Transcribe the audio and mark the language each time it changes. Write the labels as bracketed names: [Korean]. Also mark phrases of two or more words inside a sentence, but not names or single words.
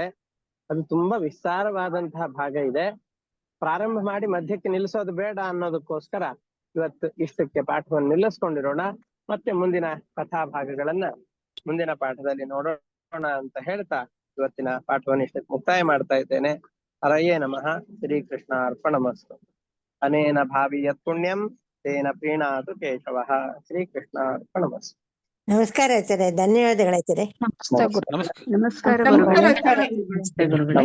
[Kannada] ಅದು ತುಂಬಾ ವಿಸ್ತಾರವಾದಂತಹ ಭಾಗ ಇದೆ. ಪ್ರಾರಂಭ ಮಾಡಿ ಮಧ್ಯಕ್ಕೆ ನಿಲ್ಲಿಸೋದು ಬೇಡ ಅನ್ನೋದಕ್ಕೋಸ್ಕರ ಇವತ್ತು ಇಷ್ಟಕ್ಕೆ ಪಾಠವನ್ನು ನಿಲ್ಲಿಸ್ಕೊಂಡಿರೋಣ. ಮತ್ತೆ ಮುಂದಿನ ಕಥಾ ಭಾಗಗಳನ್ನ ಮುಂದಿನ ಪಾಠದಲ್ಲಿ ನೋಡೋಣ ಅಂತ ಹೇಳ್ತಾ ಇವತ್ತಿನ ಪಾಠವನ್ನು ಇಷ್ಟಕ್ಕೆ ಮುಕ್ತಾಯ ಮಾಡ್ತಾ ಇದ್ದೇನೆ. [Sanskrit] ಹರಯೇ ನಮಃ. ಶ್ರೀಕೃಷ್ಣ ಅರ್ಪಣಮಸ್ತು. ಅನೇನ ಭಾವಿ ಯತ್ ಪುಣ್ಯಂ ತೇನ ಪ್ರೀಣಾತು ಕೇಶವಃ. ಶ್ರೀಕೃಷ್ಣ ಅರ್ಪಣಮಸ್ತು. [Kannada] ನಮಸ್ಕಾರ ಆಚಾರ್ಯ, ಧನ್ಯವಾದಗಳು ಆಚಾರ್ಯ. ನಮಸ್ಕಾರ. ನಮಸ್ಕಾರ ಗುರುಗಳೇ.